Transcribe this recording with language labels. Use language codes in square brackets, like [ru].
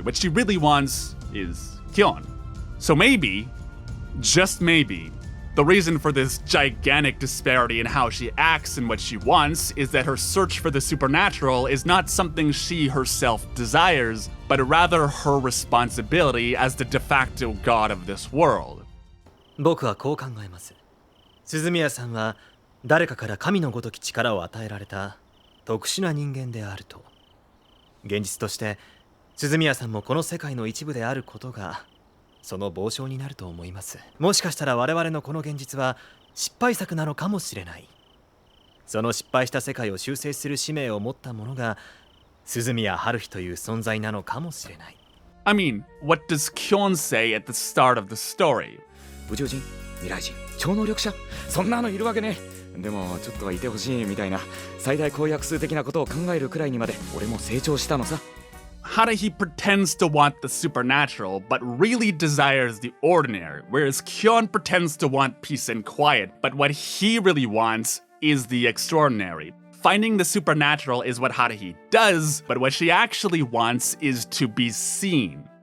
[en] What she really wants is Kyon. So maybe, just maybe, the reason for this gigantic disparity in how she acts and what she wants is that her search for the supernatural is not something she herself desires, but rather her responsibility as the de facto god of this world. [ja] 僕はこう考えます。鈴宮さんは誰かから神のごとき力を与えられた特殊な人間であると。現実として鈴宮さんもこの世界の一部であることがその傍証になると思います。もしかしたら我々のこの現実は失敗作なのかもしれない。その失敗した世界を修正する使命を持った者が鈴宮春日という存在なのかもしれない。 [en] I mean, what does Kyon say at the start of the story? [ja] 宇宙人、未来人、超能力者、そんなのいるわけね。でもちょっとはいてほしいみたいな最大公約数的なことを考えるくらいにまで俺も成長したのさ。 [en] Haruhi pretends to want the supernatural, but really desires the ordinary, whereas Kyon pretends to want peace and quiet, but what he really wants is the extraordinary. Finding the supernatural is what Haruhi does, but what she actually wants is to be seen.